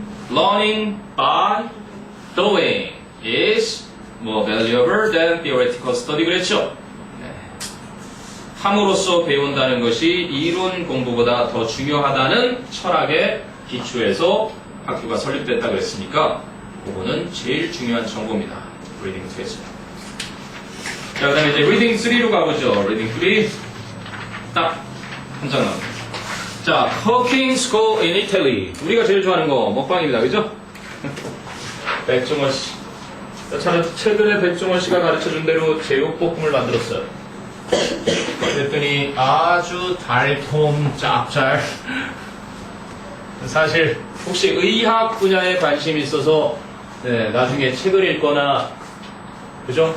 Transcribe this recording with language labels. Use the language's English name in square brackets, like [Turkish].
[English] Learning by doing is more valuable than theoretical study [Korean] 그랬죠? 네. 함으로써 배운다는 것이 이론 공부보다 더 중요하다는 철학의 기초에서 학교가 설립됐다 그랬으니까 그거는 제일 중요한 정보입니다. 리딩 2에서. 자, 그 다음에 이제 리딩 3로 가보죠. 리딩 3 딱 한 장 나옵니다. 자, Cooking School in Italy. 우리가 제일 좋아하는 거 먹방입니다. 그죠? 백종원 씨. 자, 최근에 백종원 씨가 가르쳐준 대로 제육볶음을 만들었어요. 그랬더니 아주 달콤 짭짤 사실 혹시 의학 분야에 관심이 있어서 네, 나중에 책을 읽거나 그죠?